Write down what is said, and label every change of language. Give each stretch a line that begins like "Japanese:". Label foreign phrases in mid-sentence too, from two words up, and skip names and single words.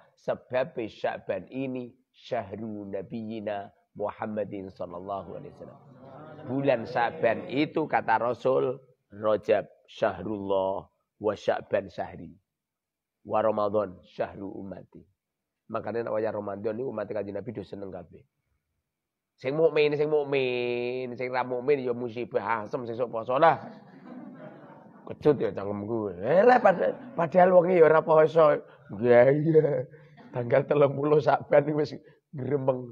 Indonesian: Sebab Sya'ban ini
Arabic: شهر نبينا محمد صلى الله عليه وسلم.
Indonesian: Bulan Sya'ban itu kata Rasul,
Arabic: رجب شهر الله وشعبان شهري. ورمضان شهر أمتي.
Javanese: Makanya nek wayah Ramadan niku umat Kanjeng Nabi do seneng kabeh. Sing mukmin, sing ra mukmin ya musibah asem sesuk poso lah. Kecut ya cangkemku. Lah padahal wong ya ora poso. Iya. Tanggal 30 Sya'ban wis gremeng.